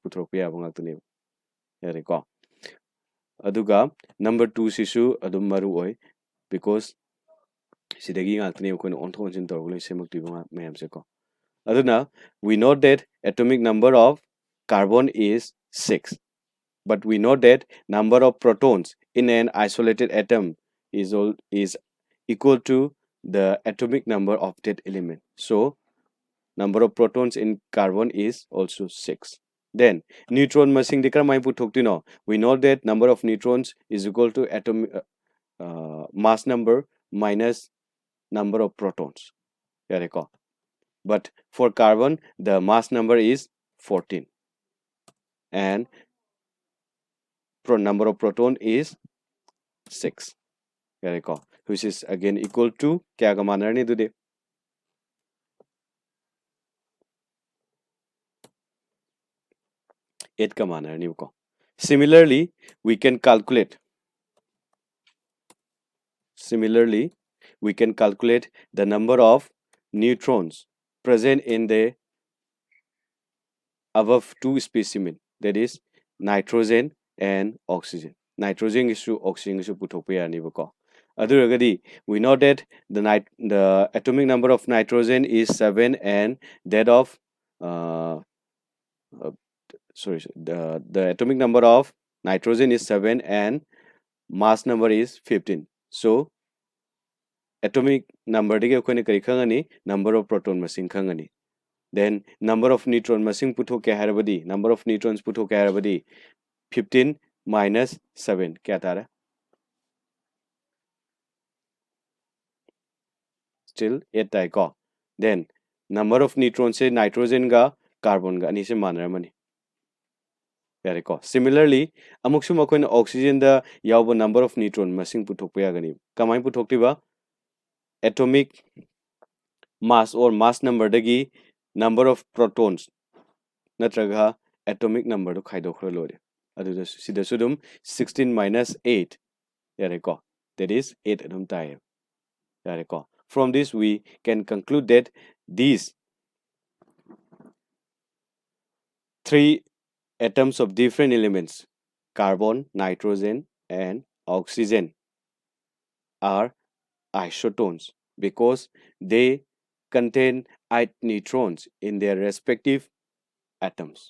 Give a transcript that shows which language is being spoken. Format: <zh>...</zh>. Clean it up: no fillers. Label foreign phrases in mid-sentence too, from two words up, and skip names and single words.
<mni>puthok ya ngakni yare ko aduga number 2 sisu adum maru oi because sidagi ngakni ko on thon jin tor loi semak ti ba mayam se ko aduna</mni> <en>we know that atomic number of carbon is 6, but we know that number of protons in an isolated atom is equal to the atomic number of that element. So number of protons in carbon is also 6.</en> <mni>Then neutron masing dikra mai puthok no,</mni> <en>we know that number of neutrons is equal to atomic mass number minus number of protons. But for carbon the mass number is 14 and number of proton is 6, which is again equal to</en> <mni>kya ka mana ni dude 8 ka mana ni ko.</mni> <en>Similarly we can calculate the number of neutrons present in the above two specimen, that is nitrogen and oxygen. Nitrogen is to oxygen is to</en> <mni>puthok ya ni ko.</mni> <en>Aduragadi we know that the atomic number of nitrogen is 7 and that of uh, uh, the atomic number of nitrogen is 7 and mass number is 15. So atomic number</en> <mni>dige koi kari khangani</mni> <en>number of proton</en> <mni>masing khangani.</mni> <en>Then number of neutron</en> <mni>masing puthok ke harabadi</mni> <en>number of neutrons</en> <mni>puthok ke harabadi 15 minus 7 kya tara</mni> <en>still 8</en> <mni>tai ko.</mni> <en>Then number of neutrons</en> <mni>se nitrogen ga carbon ga ani se manaramani. Similarly, amuksu makoin oxygen the yauba</mni> <en>number of neutron</en> <mni>masing puthok pa yagani. Kamai puthok tiba</mni> <en>atomic mass or mass number</en> <mni>dagi</mni> <en>number of protons</en> <mni>natraga</mni> <en>atomic number</en> <mni>do khaidokra lore. Adu sida sudum 16 minus 8 yareko.</mni> <en>That is 8</en> <mni>adum tai. Yareko.</mni> <en>From this we can conclude that these three atoms of different elements carbon, nitrogen and oxygen are isotones because they contain 8 neutrons in their respective atoms.</en>